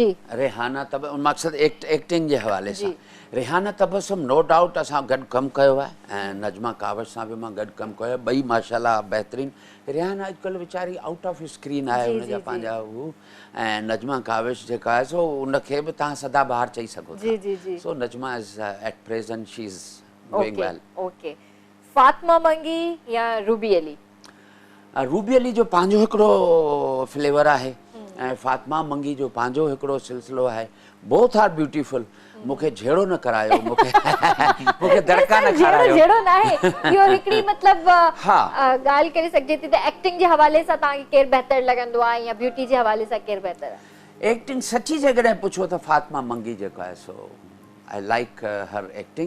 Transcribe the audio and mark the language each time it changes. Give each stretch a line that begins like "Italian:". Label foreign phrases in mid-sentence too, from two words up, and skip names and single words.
Sindhi: रेहाना मक़सदु एक्टिंग जे हवाले सां रेहाना तबस्सुम
English: no doubt
Sindhi: असां गॾु कमु कयो आहे, ऐं नजमा कावश सां बि मां गॾु कमु कयो आहे, ॿई माशाल्लाह बहितरीनु। रेहाना अॼुकल्ह वीचारी
English: out of screen
Sindhi: आहे, हुनजा पंहिंजा हू, ऐं नजमा कावश जेका आहे सो उनखे बि तव्हां सदाबहार चई सघो था।
English: so Najma is at present she is doing well.
Sindhi: ओके। फातिमा मंगी या रूबी अली? रूबी अली जो पंहिंजो हिकिड़ो फ्लेवर आहे ऐं फातिमा मंगी जो पंहिंजो हिकिड़ो सिलसिलो आहे।
English: both are beautiful.
Sindhi: मूंखे झेड़ो न करायो, मूंखे दड़का न खारायो। झेड़ो न आहे, इहो हिकिड़ी मतिलबु ॻाल्हि करे सघिजे थी। त एक्टिंग जे हवाले सां तव्हांखे केरु बहितर लॻंदो आहे, या ब्यूटी जे हवाले सां केरु बहितर आहे? एक्टिंग सची जेकॾहिं पुछो त फातिमा मंगी जेको आहे सो
English: I like her acting.